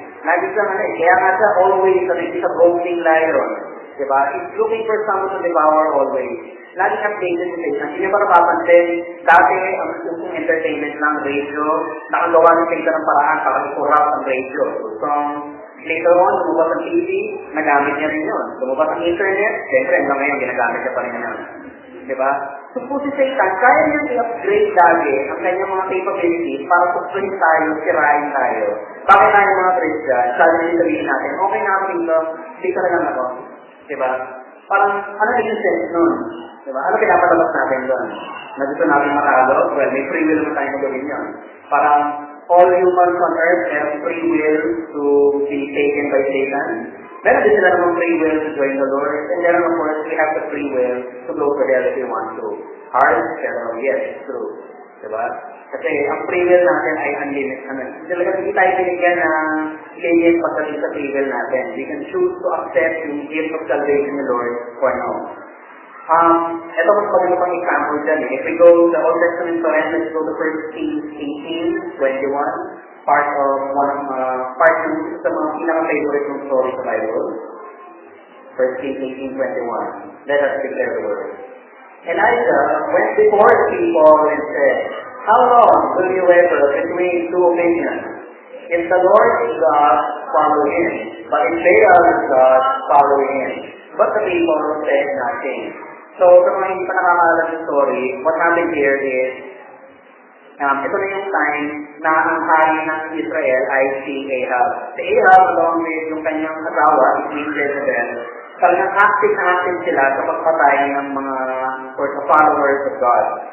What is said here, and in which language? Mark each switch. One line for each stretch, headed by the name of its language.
Filipino: Lagi siyang kaya nga siya always,
English: is a roaming lion.
Filipino: Diba?
English: He's looking for someone to devour always.
Filipino: Lagi updated si Satan. Hindi niyo ba napapansin, dati ang usong entertainment ng radio, nakagawa ni Satan ng paraan para i-corrupt ang radio. So, later on, lumabas ang TV, nagamit niya rin yun. Lumabas ang internet, siyempre hanggang ngayon, ginagamit niya pa rin yun. Diba? So po si Satan, kaya niyang i-upgrade lagi ang kanyang mga capabilities para suklain tayo, sirain tayo. Bakit tayo mga Christian, sabi niyo sabihin natin, okay na ako dito na lang ako. Diba? Parang, ano yung sense nun? Diba? Ano pinapatabas natin doon? Na gusto natin matalo? Well, may free will naman tayo magawin yun. Parang,
English: all humans on earth have free will to be taken by Satan.
Filipino: Meron din sila namang
English: free will to join the Lord. And then, of course, we have the free will to go to hell if we want to. Hard, pero yes, true. Diba?
Filipino: Kasi ang free will natin ay unlimited. Talaga hindi tayo binigyan ng limit pagdating sa free will natin.
English: We can choose to accept yung gift of salvation ng Lord or no.
Filipino: Ito mas maganda pang example dyan.
English: If we go to the Old Testament, let's go to 1 Kings 18:21.
Filipino: Part ng sa mga pinaka-favorite ng story sa Bible.
English: 1 Kings 18:21. Let us declare the word. Elijah went before the people and said, "How long will you waver between two opinions? If the Lord is God, follow him. But if Baal is God, follow him." But the people said nothing.
Filipino: So, sa mga hindi pa nakakaalam ng story,
English: what happened here is,
Filipino: ito na yung time na ang hari ng Israel ay si Ahab. Si Ahab,
English: along with
Filipino: yung kanyang asawa, Queen Jezebel, talagang active sila sa pagpatay ng mga
English: followers of God.